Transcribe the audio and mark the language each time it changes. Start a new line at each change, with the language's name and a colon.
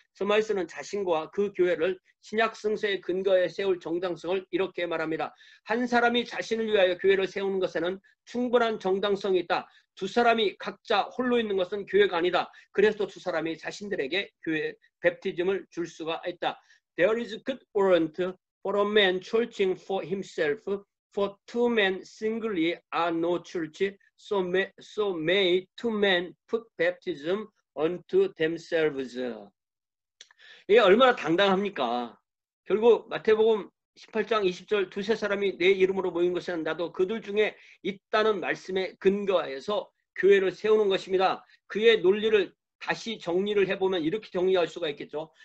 Korean: 스마이스는 자신과 그 교회를 신약 성서의 근거에 세울 정당성을 이렇게 말합니다. 한 사람이 자신을 위하여 교회를 세우는 것에는 충분한 정당성이 있다. 두 사람이 각자 홀로 있는 것은 교회가 아니다. 그래서 두 사람이 자신들에게 교회 뵙티즘을 줄 수가 있다.
English: There is good warrant for a man churching for himself, for two men singly are no church, so may two men put baptism unto themselves.
Korean: 이게 얼마나 당당합니까? 결국 마태복음 18장 20절 두세 사람이 내 이름으로 모인 것은 나도 그들 중에 있다는 말씀에 근거하여서 교회를 세우는 것입니다. 그의 논리를 다시 정리를 해보면 이렇게 정리할 수가 있겠죠.